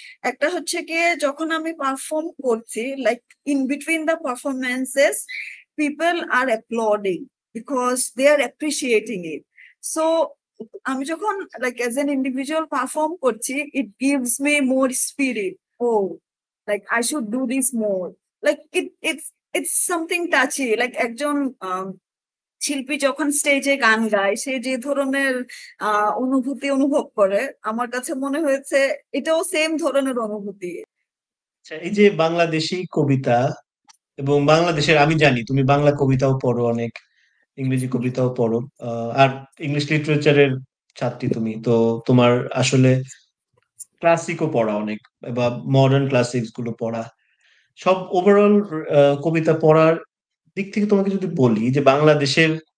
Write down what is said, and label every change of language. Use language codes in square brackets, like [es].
[bn] একটা হচ্ছে গিয়ে যখন আমি পারফর্ম করছি, [en] Like in between the performances people are applauding because they are appreciating it. So [bn] আমি যখন [en] Like as an individual perform করছি, it gives me more spirit. Oh, like I should do this more. Like it's something touchy. [bn] Like একজন শিল্পী যখন স্টেজে গান গায়, সে যে ধরনের অনুভূতি অনুভব করে, আমার কাছে মনে হয়েছে এটাও সেম ধরনের অনুভূতি। আচ্ছা, এই যে বাংলাদেশি কবিতা, এবং বাংলাদেশের, আমি জানি তুমি বাংলা কবিতাও পড়ো অনেক, ইংরেজি কবিতাও পড়ো, আর ইংলিশ লিটারেচারের ছাত্রী তুমি তো, তোমার আসলে ক্লাসিকও পড়া অনেক, বা মডার্ন ক্লাসিক্স গুলো পড়া, সব ওভারঅল কবিতা পড়ার দিক থেকে তোমাকে যদি বলি যে বাংলাদেশের